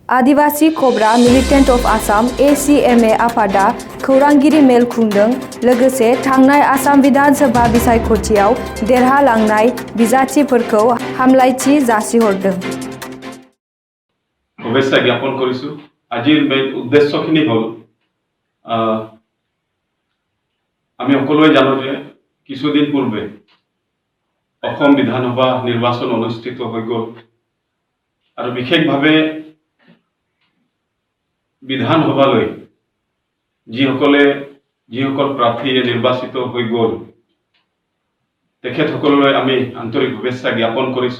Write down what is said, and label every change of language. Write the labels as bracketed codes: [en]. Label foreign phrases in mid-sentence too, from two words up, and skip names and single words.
[brx] आदिवासी कब्रा मिलिटेन्ट अफ आसाम ACMA आफादा खौरांगिरि मेल खुंदों। लोगोसे थांनाय आसाम विधानसभा बिसायख'थियाव देरहालांनाय बिजाथिफोरखौ हामलायथि जासिहरदों। [as] শুভেচ্ছা জ্ঞাপন কৰিছো। আজিৰ মেইন উদ্দেশ্যখিনি হ'ল আমি সকলোৱে জানো যে কিছুদিন পূৰ্বে অসম বিধানসভা নিৰ্বাচন অনুষ্ঠিত হৈ গ'ল আৰু বিশেষভাৱে বিধানসভালৈ যিসকল প্ৰাৰ্থীয়ে নিৰ্বাচিত হৈ গ'ল তেখেতসকললৈ আমি আন্তৰিক শুভেচ্ছা জ্ঞাপন কৰিছো।